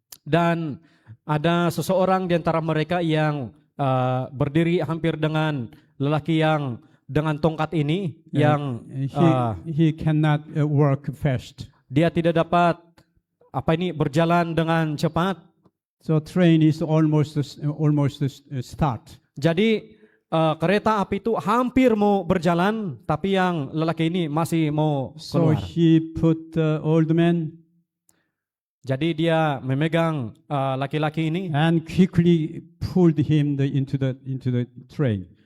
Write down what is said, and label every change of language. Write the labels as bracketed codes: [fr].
[ms] Dan ada seseorang di antara mereka yang berdiri hampir dengan lelaki yang dengan tongkat ini yang [en] He cannot work fast. [ms] dia tidak dapat berjalan dengan cepat. [en] So train is almost start. [ms] Jadi kereta api itu hampir mau berjalan, tapi yang lelaki ini masih mau [en] So [ms] keluar. [en] he put the old man [ms] Jadi dia memegang laki-laki ini [en] and quickly pulled him into the train.